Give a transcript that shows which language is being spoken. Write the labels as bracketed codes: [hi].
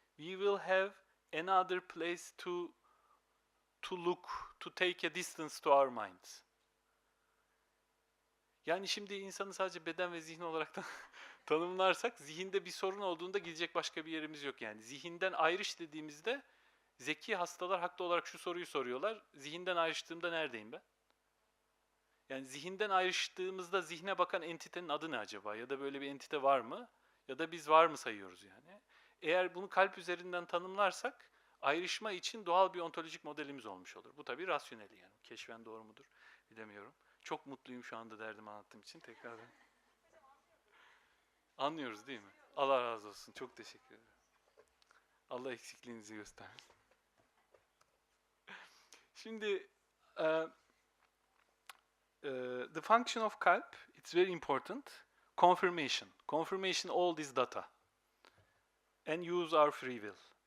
[en] we will have another place to look, to take a distance to our minds. [tr] Yani şimdi insanı sadece beden ve zihin olarak da tanımlarsak zihinde bir sorun olduğunda gidecek başka bir yerimiz yok yani. Zihinden ayrış dediğimizde zeki hastalar haklı olarak şu soruyu soruyorlar. Zihinden ayrıştığımda neredeyim ben? Yani zihinden ayrıştığımızda zihne bakan entitenin adı ne acaba? Ya da böyle bir entite var mı? Ya da biz var mı sayıyoruz yani? Eğer bunu kalp üzerinden tanımlarsak ayrışma için doğal bir ontolojik modelimiz olmuş olur. Bu tabii rasyonel yani. Keşfen doğru mudur bilemiyorum. Çok mutluyum şu anda derdimi anlattığım için tekrardan. Anlıyoruz değil mi? Allah razı olsun. Çok teşekkür ederim. Allah eksikliğinizi göstersin. [en] Şimdi the function of kalp, it's very important. Confirmation. Confirmation all this data. And use our free will.